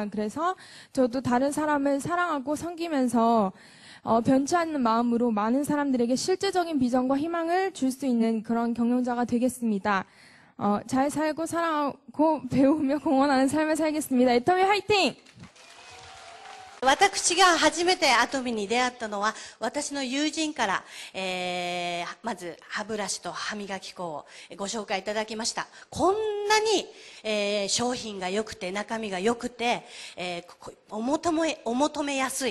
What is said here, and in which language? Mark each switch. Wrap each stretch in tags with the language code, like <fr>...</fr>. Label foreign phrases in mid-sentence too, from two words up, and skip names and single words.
<ko>그래서 저도 다른 사람을 사랑하고 섬기면서 변치 않는 마음으로 많은 사람들에게 실제적인 비전과 희망을 줄 수 있는 그런 경영자가 되겠습니다. 잘 살고 사랑하고 배우며 공헌하는 삶을 살겠습니다. 애터미 화이팅!</ko> <ja>私が初めてアトミに出会ったのは私の友人から、まず歯ブラシと歯磨き粉をご紹介いただきました。こんなに、商品が良くて中身が良くて、お求めやすい。</ja>